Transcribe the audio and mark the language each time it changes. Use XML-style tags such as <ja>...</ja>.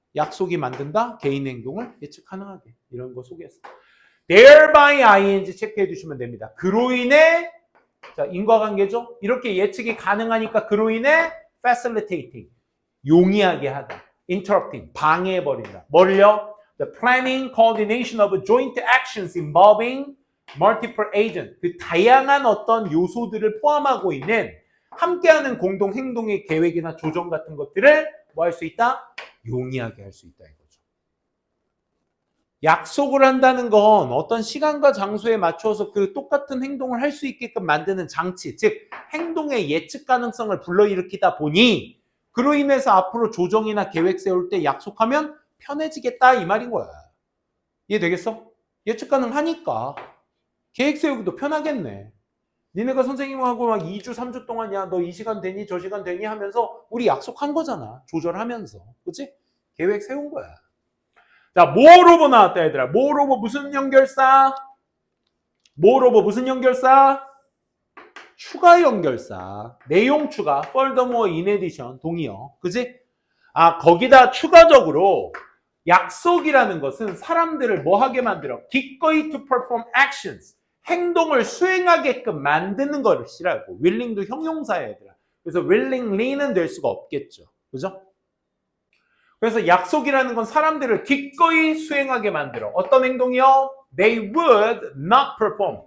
<ko>약속이 만든다. 개인 행동을 예측 가능하게. 이런 거 속에서. thereby ing 체크해 주시면 됩니다. 그로 인해, 자, 인과관계죠? 이렇게 예측이 가능하니까 그로 인해 facilitating, 용이하게 하다. interrupting, 방해해버린다. 뭘요?</ko> <en>The planning, coordination of joint actions involving multiple agents.</en> <ko>그 다양한 어떤 요소들을 포함하고 있는 함께하는 공동 행동의 계획이나 조정 같은 것들을 뭐 할 수 있다? 용이하게 할 수 있다 이거죠. 약속을 한다는 건 어떤 시간과 장소에 맞추어서 그 똑같은 행동을 할 수 있게끔 만드는 장치, 즉 행동의 예측 가능성을 불러일으키다 보니 그로 인해서 앞으로 조정이나 계획 세울 때 약속하면 편해지겠다 이 말인 거야. 이해되겠어? 예측 가능하니까 계획 세우기도 편하겠네. 니네가 선생님하고 막 2주, 3주 동안 야, 너 이 시간 되니 저 시간 되니 하면서 우리 약속한 거잖아. 조절하면서. 그치? 계획 세운 거야. 자, moreover 나왔다 얘들아. moreover 무슨 연결사? moreover 무슨 연결사? 추가 연결사. 내용 추가.</ko> <en>furthermore, in addition.</en> <ko>동의어. 그치? 아, 거기다 추가적으로 약속이라는 것은 사람들을 뭐 하게 만들어? 기꺼이</ko> <en>to perform actions.</en> <ko>행동을 수행하게끔 만드는 것이라고. willing도 형용사야 얘들아. 그래서 willingly는 될 수가 없겠죠. 그죠? 그래서 약속이라는 건 사람들을 기꺼이 수행하게 만들어. 어떤 행동이요?</ko> <en>They would not perform.</en>